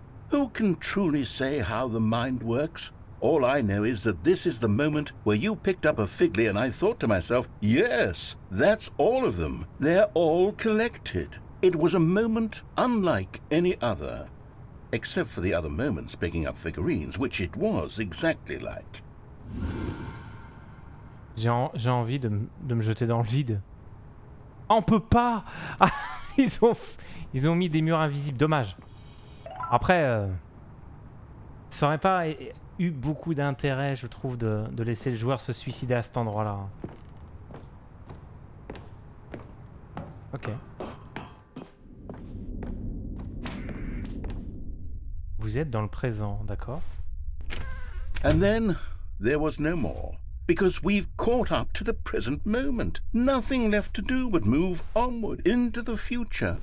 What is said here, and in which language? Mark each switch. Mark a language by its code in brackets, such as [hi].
[en] Who can truly say how the mind works? All I know is that this is the moment where you picked up a Figly and I thought to myself, yes, that's all of them. They're all collected. It was a moment unlike any other. Except for the other moments picking up figurines, which it was exactly like. [fr] J'ai envie de me jeter dans le vide. Ah, on peut pas. Ah, ils ont mis des murs invisibles, dommage. Après, ça aurait pas eu beaucoup d'intérêt, je trouve, de laisser le joueur se suicider à cet endroit-là. Ok. Vous êtes dans le présent, d'accord? [en] And then there was no more, because we've caught up to the present moment. Nothing left to do but move onward into the future.